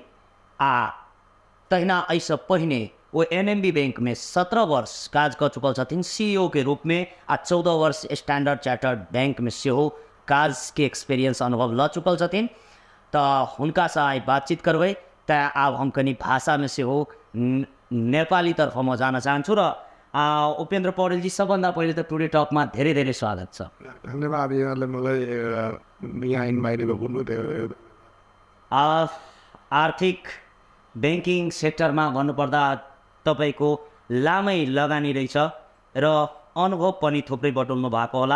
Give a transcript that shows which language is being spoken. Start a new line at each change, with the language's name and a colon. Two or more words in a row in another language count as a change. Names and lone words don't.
Maithili: तहिना ऐसे पहिने वो एनएमबी बैंक में 17 वर्ष काज कर चुकल छथिन सीईओ के रूप में। 14 वर्ष स्टैंडर्ड चार्टर्ड बैंक में से हो काज के एक्सपीरियंस अनुभव ल चुकल छथिन। तो हुनका से आई बातचीत करबै। त अब हम कनी भाषा में से हो
Nepali: नेपाली तर्फ म जान चाहन्छु र उपेंद्र पौडेल जी, सबभन्दा पहिले त टुडे टक में धेरै धेरै स्वागत छ। धन्यवाद यहाँले मलाई यहाँ इन्भाइट गर्नुभयो। आर्थिक बैंकिङ सेक्टरमा भन्नुपर्दा तपाईको लामै लगानी रहेछ र अनुभव पनि थुप्रै बटुल्नु भएको होला।